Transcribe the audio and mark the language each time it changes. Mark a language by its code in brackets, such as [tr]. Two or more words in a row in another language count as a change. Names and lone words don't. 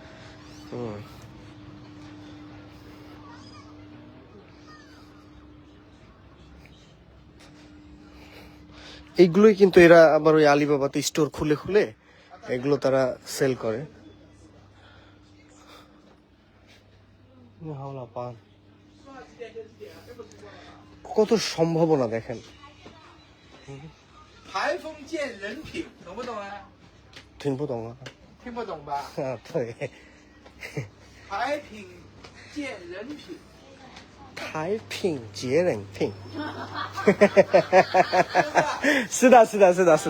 [bn] এইগুলোই কিন্তু এরা আবার ওই আলিবাবাতে স্টোর খুলে খুলে এগুলো তারা সেল করে। কত সম্ভাবনা দেখেন। [zh] 台风见人品，懂不懂啊？听不懂啊？听不懂吧？啊，对，台品见人品，台品杰人品。是的，是的，是的，是的。